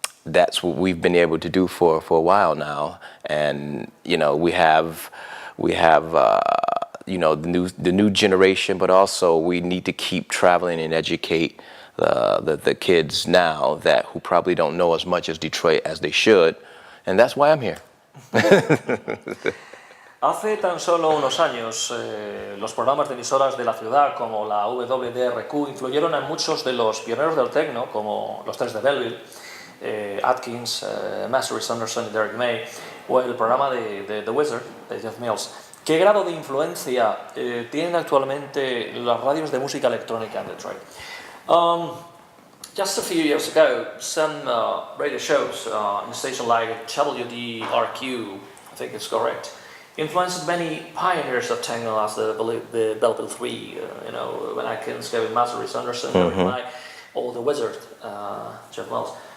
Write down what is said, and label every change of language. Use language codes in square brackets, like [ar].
[en] that's what we've been able to do for a while now. And we have the new generation, but also we need to keep traveling and educate the kids now who probably don't know as much as Detroit as they should, and that's why I'm here. [es] Hace tan solo unos años, los programas de emisoras de la ciudad como la WDRQ influyeron en muchos de los pioneros del techno, como los Tres de Belleville, Atkins, Mastery Sanderson y Derek May, o el programa de The Wizard, de Jeff Mills. ¿Qué grado de influencia tienen actualmente las radios de música electrónica en Detroit? [en] Just a few years ago, some radio shows in a station like WDRQ, I think it's correct, influenced many pioneers of techno as the Belleville 3, when Atkins, Kevin Mastery, Sanderson, Derek May, or The Wizard, Jeff Mills.